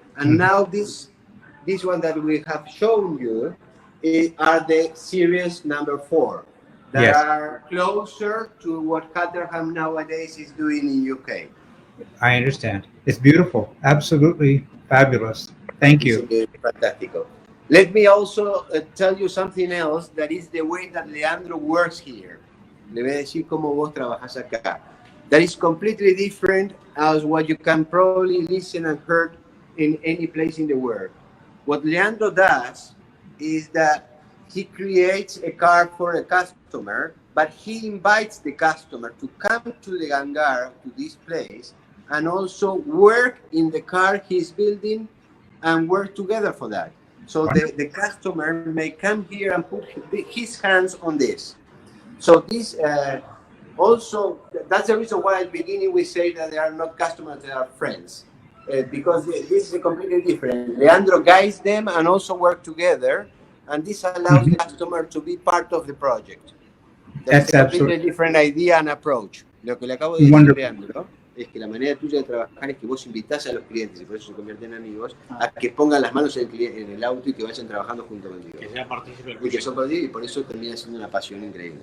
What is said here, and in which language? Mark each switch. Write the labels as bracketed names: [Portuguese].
[English] And now this one that we have shown you are the series number 4 that are closer to what Caterham nowadays is doing in UK. I understand. It's beautiful. Absolutely fabulous. Thank you. Fantastic. Let me also tell you something else, that is the way that Leandro works here. [Spanish] Le voy a decir cómo vos trabajás acá. [English] That is completely different as what you can probably listen and heard in any place in the world. What Leandro does is that he creates a car for a customer, but he invites the customer to come to the hangar, to this place, and also work in the car he's building and work together for that. So the customer may come here and put his hands on this. So this also, that's the reason why at the beginning we say that they are not customers, they are friends. Because this is completely different. Leandro guides them and also work together, and this allows the customer to be part of the project. That's a completely absolutely different idea and approach. [Spanish] Lo que le acabo de decir, Leandro. es que la manera tuya de trabajar es que vos invitás a los clientes, y por eso se convierten en amigos, a que pongan las manos en el auto y que vayan trabajando junto contigo. Que sea partícipe del Y que proyecto. son contigo, y por eso termina siendo una pasión increíble.